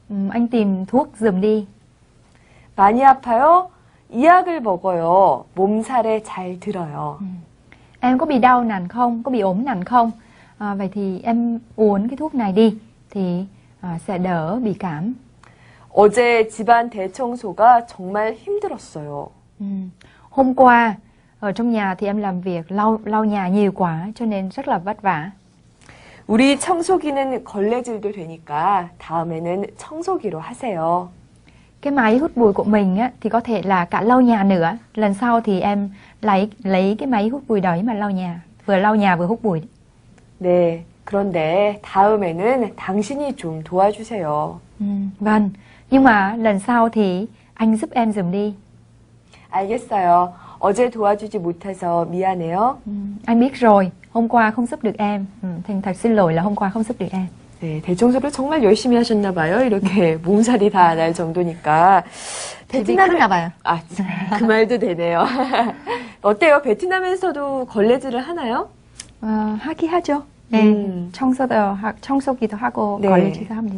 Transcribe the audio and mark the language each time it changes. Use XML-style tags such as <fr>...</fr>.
<vi>Anh tìm thuốc giùm đi.</vi> <ko>많이 아파요? 이 약을 먹어요. 몸살에 잘 들어요.</ko> <vi>Em có bị đau nặng không? Có bị ốm nặng không? Vậy thì em uống cái thuốc này đi thì sẽ đỡ bị cảm.</vi> <ko>어제 집안 대청소가 정말 힘들었어요.</ko> <vi>Hôm qua ở trong nhà thì em làm việc lau nhà nhiều quá cho nên rất là vất vả.</vi> <ko>우리 청소기는 걸레질도 되니까 다음에는 청소기로 하세요.</ko> <vi>Cái máy hút bụi của mình thì có thể là cả lau nhà nữa. Lần sau thì em lấy cái máy hút bụi đấy mà lau nhà. Vừa lau nhà vừa hút bụi.</vi> <ko>네, 그런데 다음에는 당신이 좀 도와주세요.</ko> <vi>Vâng, nhưng mà lần sau thì anh giúp em giùm đi.</vi> <ko>알겠어요. 어제 도와주지 못해서 미안해요.</ko> <vi>Anh biết rồi, hôm qua không giúp được em. Thành thật xin lỗi là hôm qua không giúp được em.</vi> <ko>네, 대청소를 정말 열심히 하셨나 봐요. 이렇게 몸살이 다 날 정도니까. 그런가 봐요. 그 말도 되네요. 어때요? 베트남에서도 걸레질을 하나요? 하긴 하죠. 네, 청소기도 하고 걸레질도 합니다.</ko>